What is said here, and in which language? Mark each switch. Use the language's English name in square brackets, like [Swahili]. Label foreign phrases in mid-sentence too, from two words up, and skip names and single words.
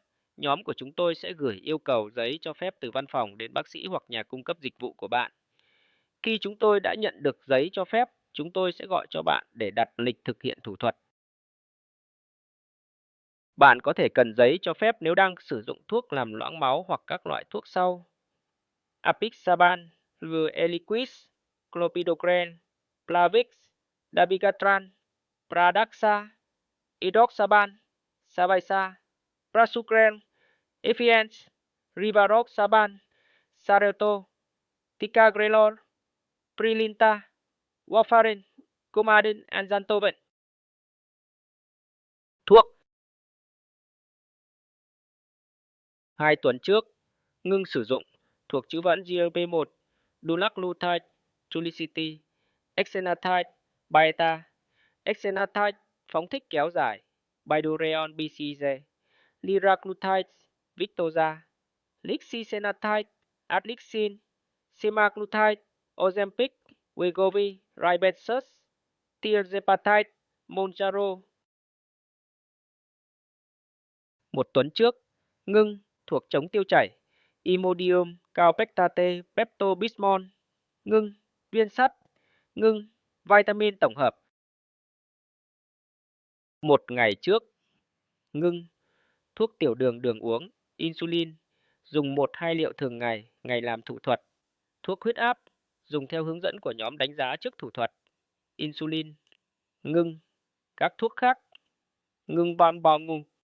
[Vietnamese] Nhóm của chúng tôi sẽ gửi yêu cầu giấy cho phép từ văn phòng đến bác sĩ hoặc nhà cung cấp dịch vụ của bạn. Khi chúng tôi đã nhận được giấy cho phép, chúng tôi sẽ gọi cho bạn để đặt lịch thực hiện thủ thuật. Bạn có thể cần giấy cho phép nếu đang sử dụng thuốc làm loãng máu hoặc các loại thuốc sau: apixaban, Eliquis, clopidogrel, Plavix, dabigatran, Pradaxa, edoxaban, Savaisa, Prasugrel, Efience, Rivaroxaban, Xarelto, Ticagrelor, Brilinta, Warfarin, Coumadin, Anzantoben. Thuốc: 2 tuần trước, ngưng sử dụng, thuộc chữ vãn GLP-1, Dulaglutide, Trulicity, Exenatide, Byetta, Exenatide, phóng thích kéo dài, Bydureon BCG, Liraglutide, Victoza, Lixisenatide, Adlixin, Semaglutide, Ozempic, Wegovy, Ribexus, Tirzepatide, Mounjaro. 1 tuần trước, ngưng, thuộc chống tiêu chảy, Imodium, Kaopectate, Pepto-Bismol, ngưng, viên sắt, ngưng, vitamin tổng hợp. 1 ngày trước, ngưng, thuốc tiểu đường đường uống, insulin, dùng 1-2 liệu thường ngày, ngày làm thủ thuật, thuốc huyết áp, dùng theo hướng dẫn của nhóm đánh giá trước thủ thuật, insulin, ngưng, các thuốc khác, ngưng van bò ngùng.